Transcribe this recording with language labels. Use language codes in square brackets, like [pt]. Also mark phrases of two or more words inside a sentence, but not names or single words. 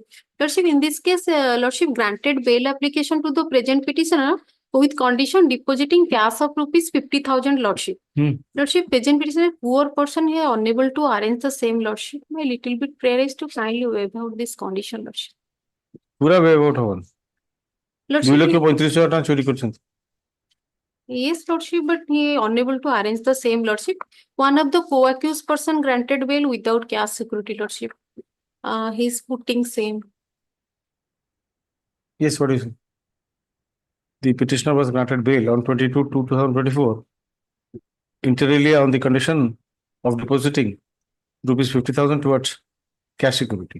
[en] Lordship, in this case, Lordship granted bail application to the present petitioner with condition depositing cash of rupees 50,000, Lordship. Lordship, present petitioner poor person here unable to arrange the same, Lordship. My little bit prayer is to kindly waive out this condition, Lordship. [or] ପୁରା [en] waive out [or] ହବନି। 2 [en] Lordship, [or] ଲକ୍ଷ 35,000 ଟଙ୍କା ଚୋରି କରିଛନ୍ତି। [en] yes, Lordship, but he unable to arrange the same, Lordship. One of the co-accused person granted bail without cash security, Lordship. He's putting same. Yes, what is it? The petitioner was granted bail on 22/2/2024, inter alia on the condition of depositing rupees 50,000 towards cash security.